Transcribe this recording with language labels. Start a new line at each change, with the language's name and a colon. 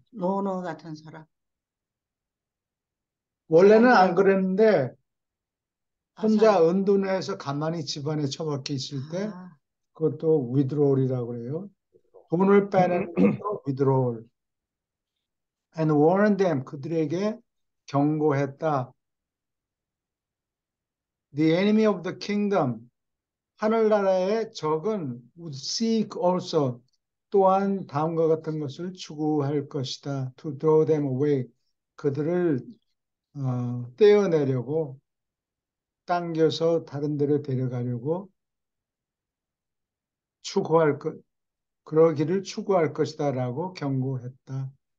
Korean: 노노 같은 사람. 원래는 안 그랬는데 사람. 혼자 은둔해서 가만히 집안에 처박혀 있을 때 아, 그것도 withdrawal이라고 그래요. 돈을 빼내는 것도 withdrawal.
English: And warn them
Korean: 그들에게 경고했다.
English: The enemy of the kingdom
Korean: 하늘나라의 적은
English: would seek also
Korean: 또한 다음과 같은 것을 추구할 것이다.
English: To draw them away
Korean: 그들을 떼어내려고 당겨서 다른 데로 데려가려고 추구할 것 그러기를 추구할 것이다라고 경고했다.